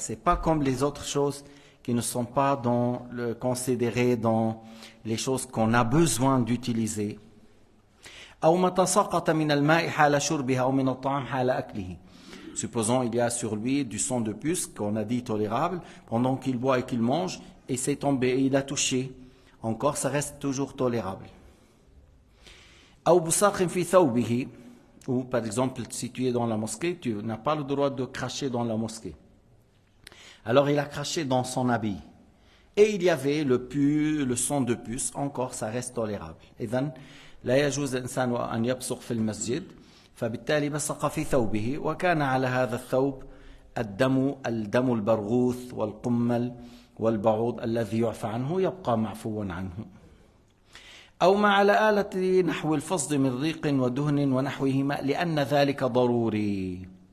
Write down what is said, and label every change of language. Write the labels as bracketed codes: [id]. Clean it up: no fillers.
[fr] C'est pas comme les autres choses qui ne sont pas considérées dans les choses qu'on a besoin d'utiliser. [ar] أو ما تساقط من الماء حال شربها أو من الطعام حال أكله. [fr] Supposons il y a sur lui du sang de puce qu'on a dit tolérable, pendant qu'il boit et qu'il mange, et c'est tombé et il a touché. Encore, ça reste toujours tolérable. [ar] أو بصاق في ثوبه, [fr] ou par exemple si tu es dans la mosquée, tu n'as pas le droit de cracher dans la mosquée. Alors il a craché dans son habit. Et il y avait le sang de puce, encore ça reste tolérable. [ar] إذن لا يجوز الإنسان أن يبصق في المسجد، فبالتالي بصق في ثوبه، وكان على هذا الثوب الدم البرغوث والقمل والبعوض الذي يعفى عنه يبقى معفوا عنه. أو ما على آلة نحو الفصد من ريق ودهن ونحوهما لأن ذلك ضروري.